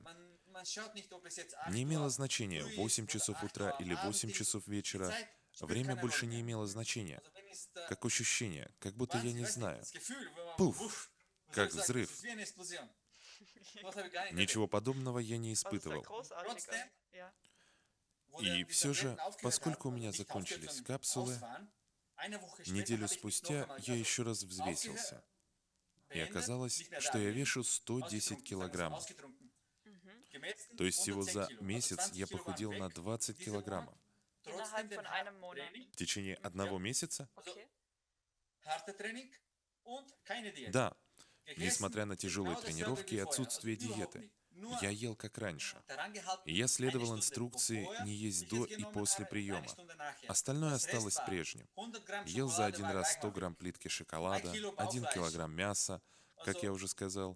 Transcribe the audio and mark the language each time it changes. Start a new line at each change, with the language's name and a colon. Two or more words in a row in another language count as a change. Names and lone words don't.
Russian: Не имело значения, 8 часов утра или 8 часов вечера. Время больше не имело значения. Как ощущение, как будто я не знаю. Пуф! Как взрыв. Ничего подобного я не
German: Was ist da
Russian: испытывал.
German: großartiger? Ja.
Russian: И все же, поскольку у меня закончились капсулы, неделю спустя я еще раз взвесился. И оказалось, что я вешу 110 килограммов. Mhm. То есть всего за месяц я похудел на 20 килограммов.
German: Innerhalb von einem Monat.
Russian: В течение 1 месяца?
German: Okay.
Russian: Да, несмотря на тяжелые тренировки и отсутствие диеты. Я ел как раньше. И я следовал инструкции не есть до и после приема. Остальное осталось прежним. Ел за один раз 100 грамм плитки шоколада, 1 килограмм мяса, как я уже сказал.